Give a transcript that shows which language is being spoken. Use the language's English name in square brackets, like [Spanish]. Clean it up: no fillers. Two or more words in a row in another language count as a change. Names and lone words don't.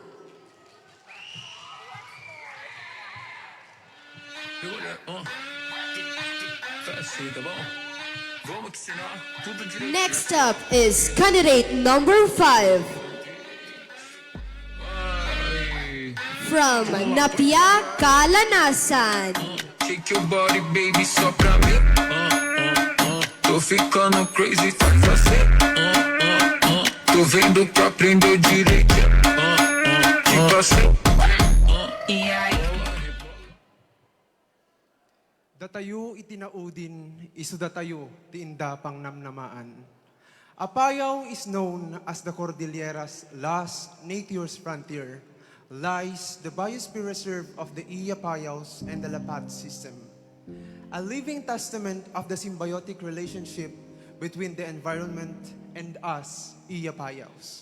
[English] Next up is candidate number 5 from Napia, Calanasan. Shake your body, baby, [Portuguese] só pra mim. Tô ficando crazy, faz assim. Tô vendo pra aprender direito. Tipo assim. E aí? [Iloko] Datayo itinaudin, isu datayo ti inda pang namnamaan. [English] Apayao is known as the Cordillera's last nature's frontier. Lies the biosphere reserve of the Iyapayaos and the Lapat system. A living testament of the symbiotic relationship between the environment and us, Iyapayaos.